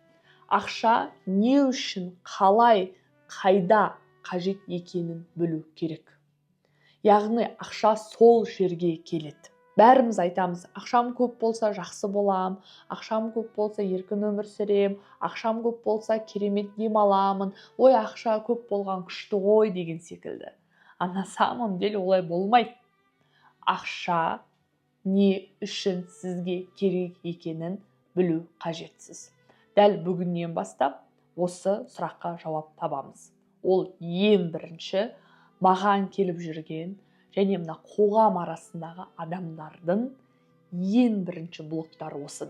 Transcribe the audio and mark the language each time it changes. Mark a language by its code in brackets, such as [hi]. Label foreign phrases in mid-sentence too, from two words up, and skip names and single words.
[kk] Ақша не үшін, қалай, қайда қажет екенін білу керек. Яғни ақша сол жерге келеді. Бәріміз айтамыз, ақшам көп болса жақсы болам, ақшам көп болса еркін өмір сүрем, ақшам көп болса керемет демаламын, ой, ақша көп болған күшті ғой деген секілді. [ru] На самом деле [kk] олай болмайды. Ақша не үшін сізге керек екенін білу қажетсіз. Дәл бүгіннен бастап осы сұраққа жауап табамыз. Ол ең бірінші маған келіп жүрген және мына қоғам арасындағы адамдардың ең бірінші блоктары осыда.